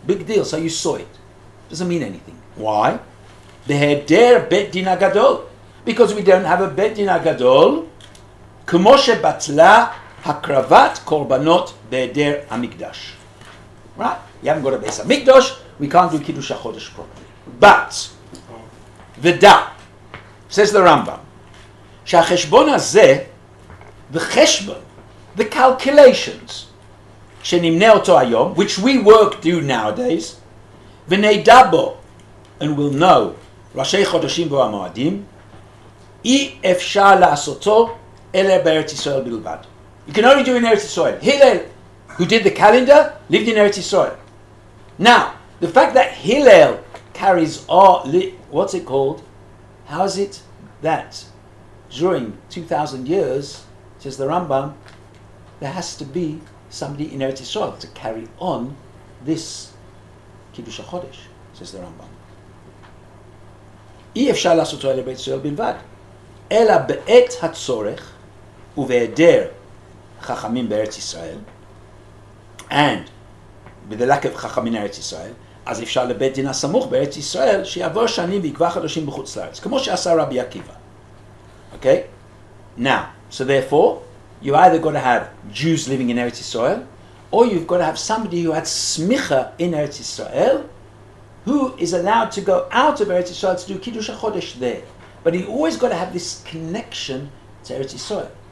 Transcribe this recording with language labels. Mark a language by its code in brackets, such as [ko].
[en] Big deal, so you saw it. Doesn't mean anything. Why? [he] Beheder Bet Din HaGadol. [en] Because we don't have a Bet Din HaGadol. [he] K'mo shebatla hakravat korbanot beheder HaMikdash. [en] Right? You haven't got a Beis HaMikdash, we can't do Kiddush HaChodesh properly. [he] But, V'da, [en] says the Rambam, [he] שהחשבון הזה, the חשבון, [en] the calculations, [he] שנמנה אותו היום, [en] which we do nowadays, [he] ונדע בו, [en] and will know, [he] ראשי חודשים והמועדים, אי אפשר לעשותו, אלא בארץ ישראל בלבד. [en] You can only do in Eretz Yisrael. Hillel, who did the calendar, lived in Eretz Yisrael. Now, the fact that Hillel carries what's it called? How is it that during 2,000 years, says the Rambam, there has to be somebody in Eretz Yisrael to carry on this Kiddush HaChodesh, says the Rambam. [he] אי אפשר לעשותו אלא בית ישראל בלבד, אלא בעת הצורך ובהיעדר חכמים בארץ ישראל, [en] and with the lack of [he] חכמים בארץ ישראל, אז אפשר לבית דין הסמוך בארץ ישראל שיעבור שנים ויקבע חודשים בחוץ לארץ, כמו שעשה רבי עקיבא. [en] Okay? Now, so therefore, you either got to have Jews living in Eretz Yisrael, or you've got to have somebody who had smicha in Eretz Yisrael, who is allowed to go out of Eretz Yisrael to do Kiddush HaChodesh there. But you always got to have this connection to Eretz Yisrael.